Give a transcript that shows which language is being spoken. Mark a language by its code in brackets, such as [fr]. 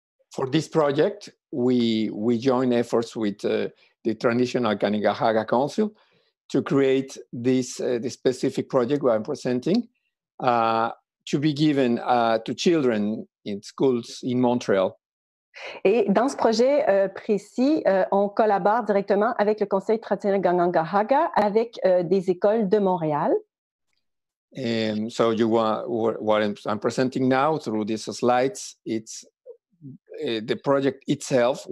[en] For this project, we join efforts with the Traditional Kahnawà Council to create this specific project I'm presenting to be given to children in schools in Montreal. [fr] Et dans ce projet précis, on collabore directement avec le conseil traditionnel Kahnawà avec des écoles de Montréal. [en] So what I'm presenting now through these slides, it's the project itself.